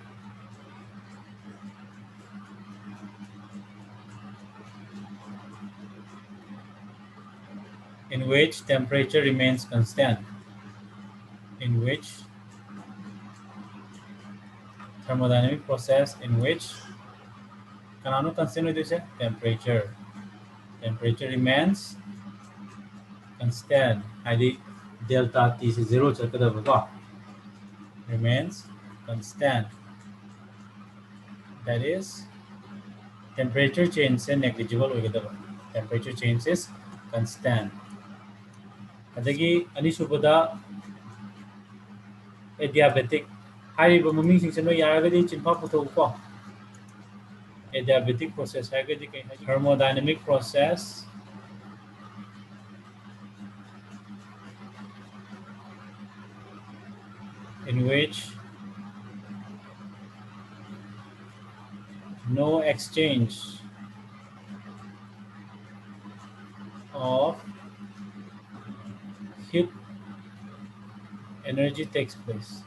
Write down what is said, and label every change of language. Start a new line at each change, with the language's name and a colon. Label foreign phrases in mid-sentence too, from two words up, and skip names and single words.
English: in which temperature remains constant, in which thermodynamic process in which
Manipuri: kanano constant oidoise
English: temperature remains constant haidi delta t is 0
Manipuri: chakadaba ko
English: remains constant, that is temperature change is negligible oigadaba temperature change is constant
Manipuri: adagi anisubada adiabatic hariba maming sing sino yaragadi chimpa putho ko
English: adiabatic process
Manipuri: hagadi kai
English: thermodynamic process in which no exchange of heat energy takes place.